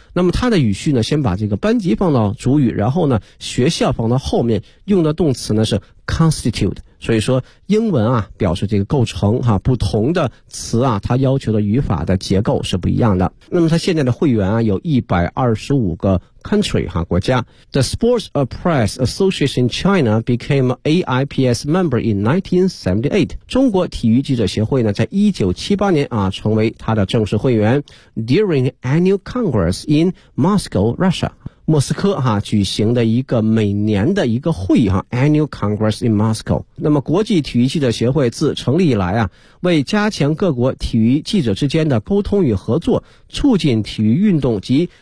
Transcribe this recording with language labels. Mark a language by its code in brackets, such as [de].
[zh] 那么它的语序呢先把这个班级放到主语，然后呢学校放到后面，用的动词呢是 constitute。所以说英文啊表示这个构成哈，不同的词啊它要求的语法的结构是不一样的。那么它现在的会员啊有125个 country 哈国家。 [en] The Sports Press Association China became AIPS member in 1978. [zh] 中国体育记者协会呢在1978年啊成为它的正式会员。 [en] During annual congress in Moscow, Russia. [zh] 莫斯科哈举行的一个每年的一个会哈 , Annual Congress in Moscow。那么国际体育记者协会自成立以来啊，为加强各国体育记者之间的沟通与合作，促进体育运动及